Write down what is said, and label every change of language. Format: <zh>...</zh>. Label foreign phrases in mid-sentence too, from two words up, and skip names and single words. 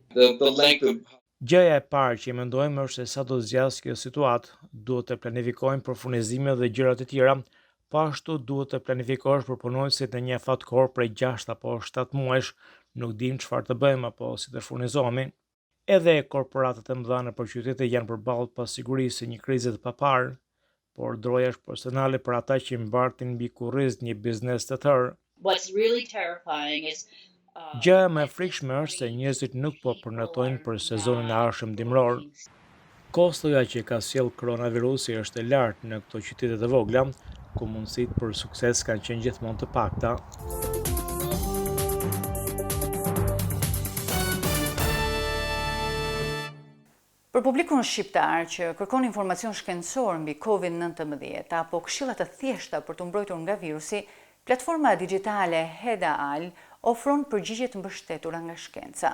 <sq>Gjëja e parë që mendojmë është se sa do zgjasë kjo situatë, duhet të planifikojmë për furnizime dhe gjërat e tjera, po ashtu duhet të planifikosh për punonësit në një fatkohor prej 6 apo 7 muajsh, nuk dim çfarë të bëjmë apo si të furnizohemi. Edhe korporatat e mëdha nëpër qytete janë përballë pas sigurisë së një krize të paparë, por droja është personale për ata që mbartin mbi kurriz një biznes të tërë.</sq> <en>What's really terrifying is</en> <sq>Gjëja më e frikshme është se njerëzit nuk po përnatojnë për sezonin e ardhshëm dimror. Kostoja që ka sjell koronavirusi është e lartë në këto qytete të vogla, ku mundësitë për sukses kanë qenë gjithmonë të pakta. Për publikun shqiptar që kërkon informacion shkencor mbi COVID-19 apo këshilla të thjeshta për të mbrojtur nga virusi, platforma digjitale Hedaal ofron përgjigje të mbështetura nga shkenca.</sq>